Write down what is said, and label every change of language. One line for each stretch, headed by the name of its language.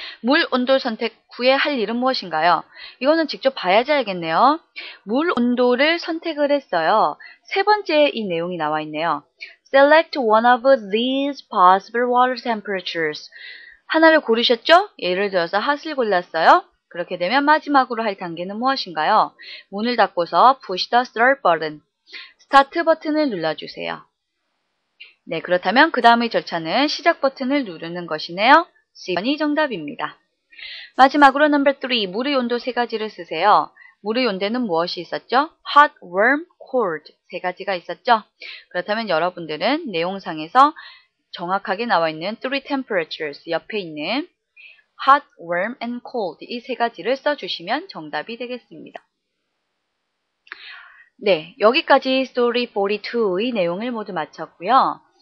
Korean: 물 온도 선택 후에 할 일은 무엇인가요? 이거는 직접 봐야지 알겠네요. 물 온도를 선택을 했어요. 세 번째 이 내용이 나와 있네요.
English: Select one of these possible water temperatures.
Korean: 하나를 고르셨죠? 예를 들어서 핫을 골랐어요. 그렇게 되면 마지막으로 할 단계는 무엇인가요? 문을 닫고서
English: push the start button.
Korean: 스타트 버튼을 눌러주세요. 네, 그렇다면 그 다음의 절차는 시작 버튼을 누르는 것이네요. C번이 정답입니다. 마지막으로 number 3, 물의 온도 3가지를 쓰세요. 물의 온도는 무엇이 있었죠? hot, warm, cold 3가지가 있었죠? 그렇다면 여러분들은 내용상에서 정확하게 나와 있는 3 temperatures 옆에 있는 hot, warm, and cold 이 3가지를 써주시면 정답이 되겠습니다. 네, 여기까지 Story 42의 내용을 모두 마쳤고요.